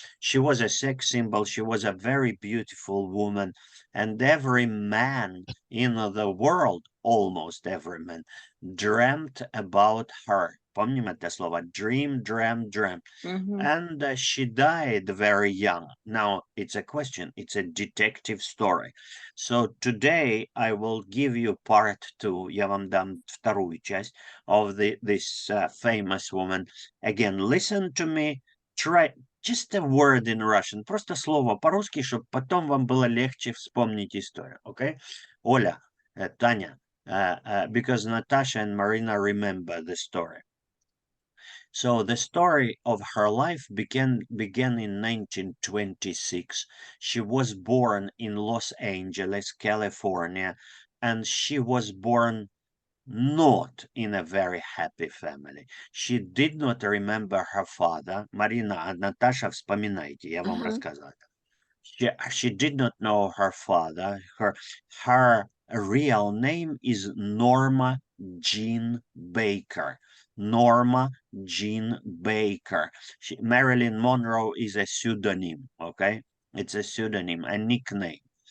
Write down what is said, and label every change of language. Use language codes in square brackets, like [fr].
[en] She was a sex symbol. She was a very beautiful woman, and every man in the world, almost every man, dreamt about her. [ru] Помним это слово? [en] Dream. And she died very young. Now, it's a question. It's a detective story. So today I will give you part 2. [ru] Я вам дам вторую часть [en] of this famous woman. Again, listen to me. Try just a word in Russian. [ru] Просто слово по-русски, чтобы потом вам было легче вспомнить историю. [en] Okay? Оля, Таня, because Natasha and Marina remember the story. So the story of her life began in 1926. She was born in Los Angeles, California, and she was born not in a very happy family. She did not remember her father. [ru] Marina, Natasha, вспоминайте, я вам рассказал. [en] She did not know her father. Her real name is Norma Jean Baker. Norma Jean Baker. Marilyn Monroe is a pseudonym, okay? It's a pseudonym, a nickname.